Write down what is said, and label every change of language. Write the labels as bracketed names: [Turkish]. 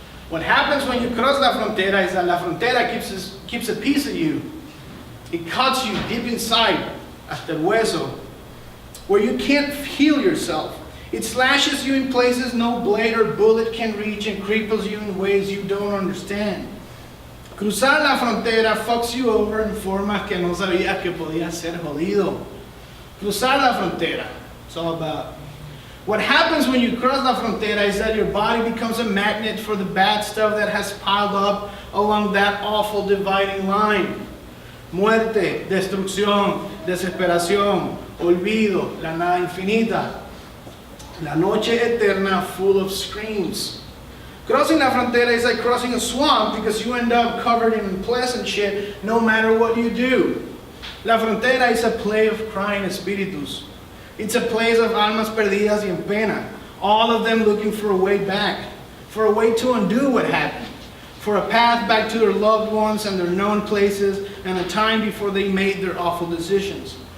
[English] What happens when you cross [Spanish] la frontera [English] is that la frontera keeps a piece of you. It cuts you deep inside, [Spanish] hasta el hueso, [English] where you can't feel yourself. It slashes you in places no blade or bullet can reach and cripples you in ways you don't understand. [Spanish] Cruzar la frontera [English] fucks you over in [Spanish] formas que no sabías que podía ser jodido. Cruzar la frontera, [English] it's all about. What happens when you cross [Spanish] la frontera [English] is that your body becomes a magnet for the bad stuff that has piled up along that awful dividing line. [Spanish] Muerte, destrucción, desesperación, olvido, la nada infinita. La noche eterna [English] full of screams. Crossing [Spanish] la frontera [English] is like crossing a swamp because you end up covered in unpleasant shit no matter what you do. [Spanish] La frontera [English] is a play of crying [Spanish] espíritus. [English] It's a place of [Spanish] almas perdidas y en pena, [English] all of them looking for a way back, for a way to undo what happened, for a path back to their loved ones and their known places and a time before they made their awful decisions.